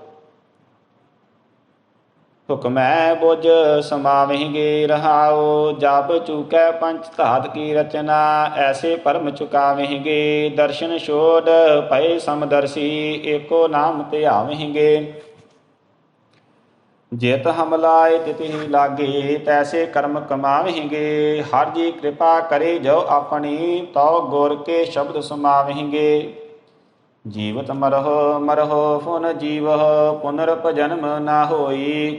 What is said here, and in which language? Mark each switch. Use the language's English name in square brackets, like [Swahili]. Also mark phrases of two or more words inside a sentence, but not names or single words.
[Punjabi] ਹੁਕਮੈ ਬੁਝ ਸਮਾਵੇਂਗੇ ਰਹਾਓ, ਜਬ ਚੂਕੈ ਪੰਚ ਧਾਤ ਕੀ ਰਚਨਾ, ਐਸੇ ਪਰਮ ਚੁਕਾਵੇਂਗੇ। ਦਰਸ਼ਨ ਛੋੜ ਭਯ ਸਮਦਰਸ਼ੀ, ਏਕੋ ਨਾਮ ਧਿਆਵੇਂਗੇ। ਜਿਤ ਹਮ ਲਾਏ ਤਿਤਿ ਲਾਗੇ ਤੈਸੇ ਕਰਮ ਕਮਾਵਹਿੰਗੇ। ਹਰ ਜੀ ਕਿਰਪਾ ਕਰੇ ਜੋ ਆਪਣੀ ਤਉ ਗੁਰ ਕੇ ਸ਼ਬਦ ਸਮਾਵਹਿੰਗੇ। ਜੀਵਤ ਮਰਹੁ ਮਰਹੁ ਪੁਨ ਜੀਵਹੁ ਪੁਨਰਪ ਜਨਮ ਨਾ ਹੋਈ।